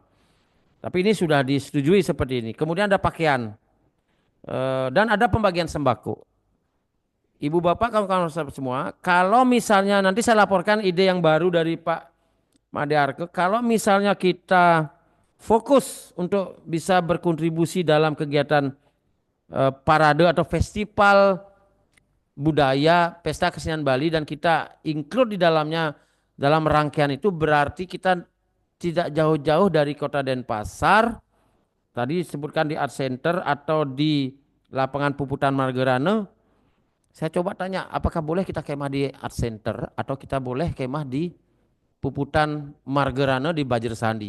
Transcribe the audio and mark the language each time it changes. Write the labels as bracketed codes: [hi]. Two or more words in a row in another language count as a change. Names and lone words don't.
[id] Tapi ini sudah disetujui seperti ini. Kemudian ada pakaian dan ada pembagian sembako. Ibu bapak kawan-kawan semua, kalau misalnya nanti saya laporkan ide yang baru dari Pak Made-Arke, kalau misalnya kita fokus untuk bisa berkontribusi dalam kegiatan parade atau festival budaya pesta kesenian Bali dan kita include di dalamnya dalam rangkaian itu, berarti kita tidak jauh-jauh dari Kota Denpasar. Tadi disebutkan di Art Center atau di lapangan Puputan Margerane. Saya coba tanya, apakah boleh kita kemah di Art Center atau kita boleh kemah di Puputan Margerane di Bajir Sandi.